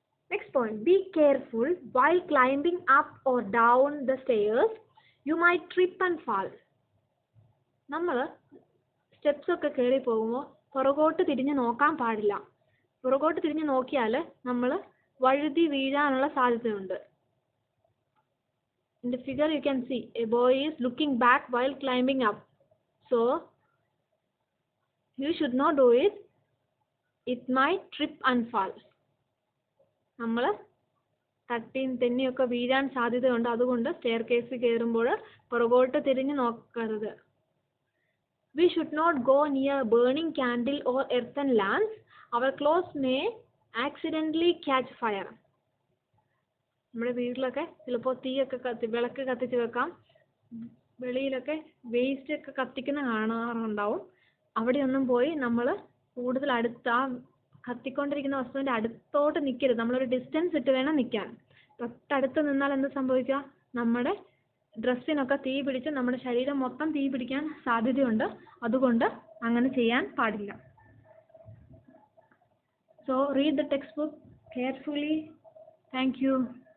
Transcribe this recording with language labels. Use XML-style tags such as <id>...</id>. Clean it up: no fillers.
<en>Next point, be careful while climbing up or down the stairs. You might trip and fall.</en> <ml>നമ്മൾ steps ഒക്കെ കയറി പോകുമ്പോൾ പുറകോട്ട് തിരിഞ്ഞ് നോക്കാൻ പാടില്ല. പുറകോട്ട് തിരിഞ്ഞ് നോക്കിയാൽ നമ്മൾ വഴുതി വീഴാനുള്ള സാധ്യതയുണ്ട്.</ml> <en>In the figure you can see a boy is looking back while climbing up. So you should not do it. It might trip and fall.</en> <ml>നമ്മൾ തട്ടിയും തെന്നിയൊക്കെ വീഴാൻ സാധ്യതയുണ്ട്. അതുകൊണ്ട് സ്റ്റെയർ കേസ് കയറുമ്പോൾ പുറകോട്ട് തിരിഞ്ഞ് നോക്കരുത്.</ml> <en>We should not go near burning candle or earthen lamps. Our clothes may accidentally catch fire.</en> <ml>നമ്മുടെ വീട്ടിലൊക്കെ ചിലപ്പോൾ തീയൊക്കെ വിളക്ക് കത്തിച്ച് വെക്കാം. വെളിയിലൊക്കെ വേസ്റ്റ് ഒക്കെ കത്തിക്കുന്ന കാണാറുണ്ടാവും. അവിടെയൊന്നും പോയി നമ്മൾ കൂടുതൽ അടുത്ത് ആ കത്തിക്കൊണ്ടിരിക്കുന്ന വസ്തുവിൻ്റെ അടുത്തോട്ട് നിൽക്കരുത്. നമ്മളൊരു ഡിസ്റ്റൻസ് ഇട്ട് വേണം നിൽക്കാൻ. തൊട്ടടുത്ത് നിന്നാൽ എന്ത് സംഭവിക്കുക? നമ്മുടെ ഡ്രസ്സിനൊക്കെ തീ പിടിച്ച് നമ്മുടെ ശരീരം മൊത്തം തീ പിടിക്കാൻ സാധ്യതയുണ്ട്. അതുകൊണ്ട് അങ്ങനെ ചെയ്യാൻ പാടില്ല.</ml> <en>So read the textbook carefully. Thank you.</en>